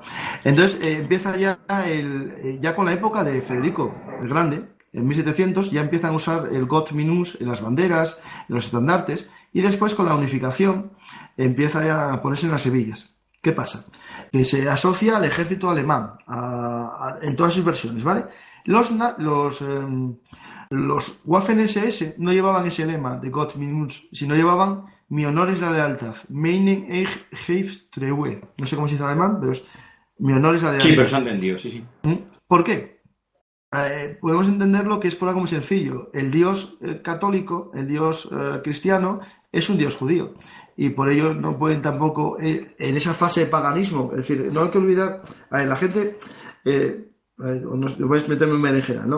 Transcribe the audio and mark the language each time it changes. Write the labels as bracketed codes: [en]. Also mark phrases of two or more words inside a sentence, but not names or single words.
[es] Entonces empieza ya, ya con la época de Federico el Grande, en 1700, ya empiezan a usar el [de] Gott Minus [es] en las banderas, en los estandartes, y después con la unificación empieza ya a ponerse en las hebillas. ¿Qué pasa? Que se asocia al ejército alemán en todas sus versiones, ¿vale? Los Waffen-SS no llevaban ese lema de [de] Gott mit uns, [es] sino llevaban mi honor es la lealtad. [de] Meinen ich gebe Treue. [es] No sé cómo se dice en alemán, pero es mi honor es la Sí, pero lealtad. se ha entendido, sí, sí. ¿Por qué? Podemos entenderlo que es por algo muy sencillo. El Dios católico, el Dios cristiano, es un Dios judío. Y por ello no pueden tampoco, en esa fase de paganismo, es decir, no hay que olvidar, la gente, no voy a meterme en berenjena, ¿no?